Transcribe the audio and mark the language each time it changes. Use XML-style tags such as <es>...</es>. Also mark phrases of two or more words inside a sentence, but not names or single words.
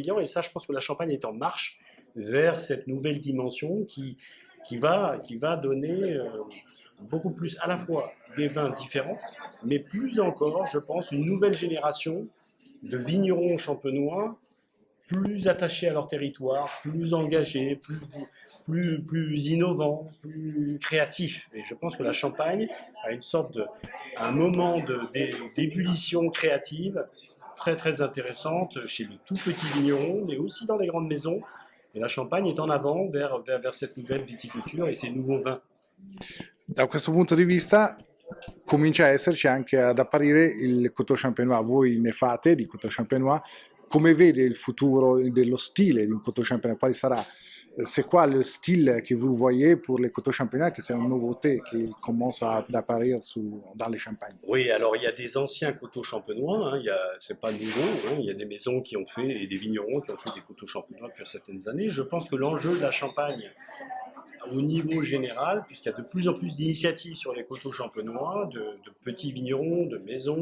<fr>Et ça, je pense que la Champagne est en marche vers cette nouvelle dimension qui va donner beaucoup plus à la fois des vins différents, mais plus encore, je pense, une nouvelle génération de vignerons champenois plus attachés à leur territoire, plus engagés, plus innovants, plus créatifs. Et je pense que la Champagne a un moment d'ébullition créative très intéressante chez les tout petits vignerons, mais aussi dans les grandes maisons. Et la Champagne est en avant vers cette nouvelle viticulture et ces nouveaux vins.</fr> <it>Da questo punto di vista comincia a esserci anche ad apparire il Coteau Champenois. Voi ne fate di Coteau Champenois. Come vede il futuro dello stile di un Coteau Champenois? Quale sarà?</it> <fr>C'est quoi le style que vous voyez pour les Coteaux Champenois, que c'est une nouveauté qui commence à apparaître dans les champagnes? Oui, alors il y a des anciens coteaux champenois, hein, c'est pas nouveau, hein, il y a des maisons qui ont fait, et des vignerons qui ont fait des coteaux champenois depuis certaines années. Je pense que l'enjeu de la Champagne, au niveau général, puisqu'il y a de plus en plus d'initiatives sur les coteaux champenois, de petits vignerons, de maisons</fr>